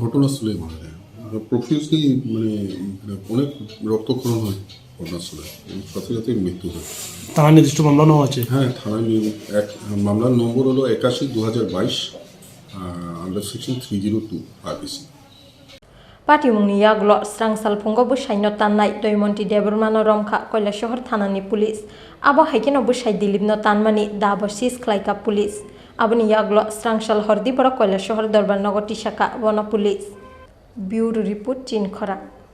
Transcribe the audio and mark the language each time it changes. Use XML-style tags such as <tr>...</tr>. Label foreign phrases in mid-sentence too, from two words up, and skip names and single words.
<bn>ঘটনাস্থলে মারা যায় প্রফিউজলি মানে অনেক রক্তক্ষরণ হয় ঘটনাস্থলে সাথে সাথে মৃত্যু হয় থানায় নির্দিষ্ট মামলা নেওয়া আছে হ্যাঁ থানায় মামলার নম্বর হলো 81/2022</bn> <en>under section 302 RPC</en> <trp>Party mung ni Yago Kraksal Fungo Bwsai no Tanwi Doimanti Debbarma no Romkha Koila Shahar Thanani Police abo haikeno Bwsai Dilip no Tanmani dabo sis khlaika Police aboni Yago Kraksal Hordi boro Koila Shahar Darbar Nogor Shaka bono</trp> <en>Police Bureau Report</en> <trp>Chini Khorang</trp>